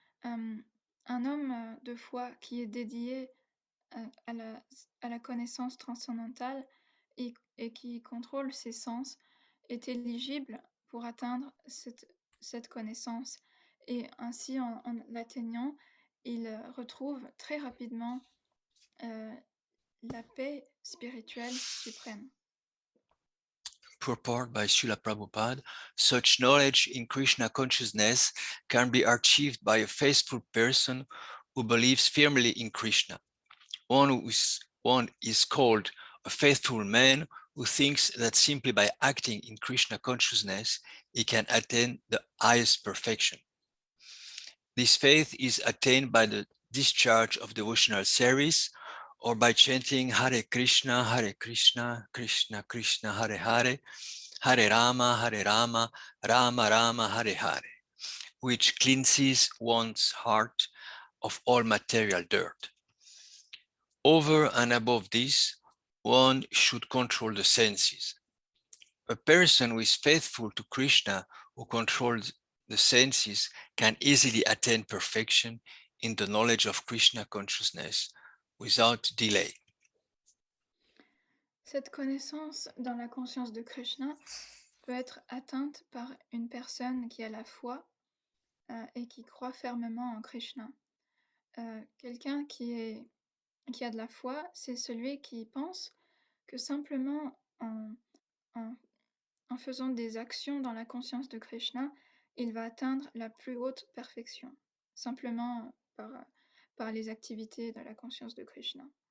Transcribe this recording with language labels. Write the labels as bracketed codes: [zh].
[fr] Un homme de foi qui est dédié à la connaissance transcendantale et qui contrôle ses sens est éligible pour atteindre cette connaissance. Et ainsi, en l'atteignant, il retrouve très rapidement la paix spirituelle suprême. [en] Purport by Srila Prabhupada, such knowledge in Krishna consciousness can be achieved by a faithful person who believes firmly in Krishna. One is called a faithful man who thinks that simply by acting in Krishna consciousness, he can attain the highest perfection. This faith is attained by the discharge of devotional service or by chanting Hare Krishna, Krishna Krishna, Hare Hare, Hare Rama, Rama Rama, Hare Hare, which cleanses one's heart of all material dirt. Over and above this, one should control the senses. A person who is faithful to Krishna, who controls the senses, can easily attain perfection in the knowledge of Krishna consciousness without delay. [fr] Cette connaissance dans la conscience de Krishna peut être atteinte par une personne qui a la foi et qui croit fermement en Krishna. Quelqu'un qui a de la foi, c'est celui qui pense que simplement en faisant des actions dans la conscience de Krishna, il va atteindre la plus haute perfection, simplement par les activités de la conscience de Krishna.